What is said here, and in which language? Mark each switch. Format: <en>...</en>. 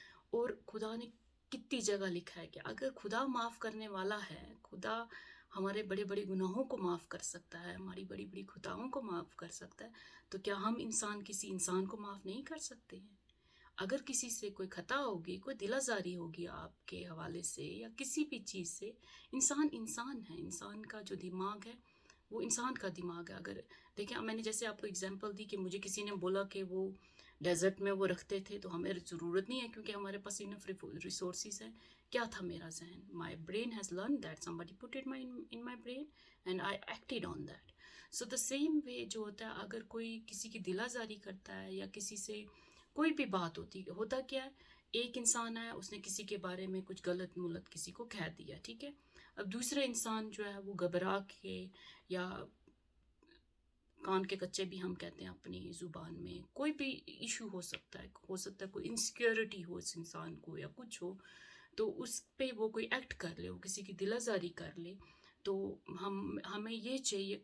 <ur>اور خدا نے کتنی جگہ لکھا ہے کہ اگر خدا معاف کرنے والا ہے, خدا ہمارے بڑے بڑے گناہوں کو معاف کر سکتا ہے, ہماری بڑی بڑی خطاؤں کو معاف کر سکتا ہے, تو کیا ہم کسی انسان کو معاف نہیں کر سکتے ہیں؟ اگر کسی سے کوئی خطا ہوگی, کوئی دل آزاری ہوگی آپ کے حوالے سے یا کسی بھی چیز سے, انسان ہے, انسان کا جو دماغ ہے وہ انسان کا دماغ ہے. اگر دیکھیں, میں نے جیسے آپ کو اگزامپل دی کہ مجھے کسی نے بولا کہ وہ ڈیزرٹ میں وہ رکھتے تھے, تو ہمیں ضرورت نہیں ہے کیونکہ ہمارے پاس انف ریسورسز ہیں. کیا تھا میرا ذہن,</ur> <en>My brain has learn that somebody put it in my brain and I acted on that. So the same way</en> <ur>جو ہوتا ہے, اگر کوئی کسی کی دل آزاری کرتا ہے یا کسی سے کوئی بھی بات ہوتا کیا ہے, ایک انسان آیا, اس نے کسی کے بارے میں کچھ غلط ملت کسی کو کہہ دیا, ٹھیک ہے. اب دوسرے انسان جو ہے وہ گھبرا کے, یا کان کے کچے بھی ہم کہتے ہیں اپنی زبان میں, کوئی بھی ایشو ہو سکتا ہے کوئی انسیکیورٹی ہو اس انسان کو یا کچھ ہو, تو اس پہ وہ کوئی ایکٹ کر لے, وہ کسی کی دل آزاری کر لے, تو ہمیں یہ چاہیے.</ur>